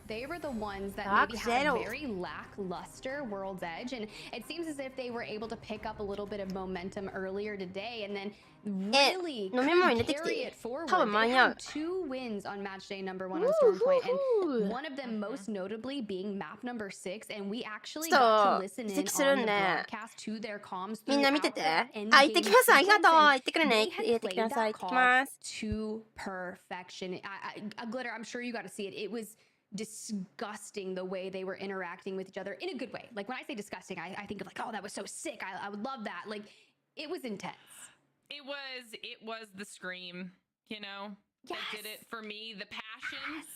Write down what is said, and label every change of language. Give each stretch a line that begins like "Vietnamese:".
English: They were the ones that maybe had a very lackluster World's Edge, and it seems as if they were able to pick up a little bit of momentum earlier today, and then really carry it forward. They had 2 wins on match day number 1 on Storm Point, and one of them most notably being map number 6, and we actually got to listen in on the broadcast to their comms.
Japanese: みんな見てて。行ってきます。ありがとう。行ってくるね。入れてください。行ってきます。
English: To perfection. Glitter, I'm sure you got to see it. It was disgusting the way they were interacting with each other in a good way. Like when I say disgusting, I think of like, oh, that was so sick. I would love that. Like it was intense. It was the scream, you know, that did it for me. The passion.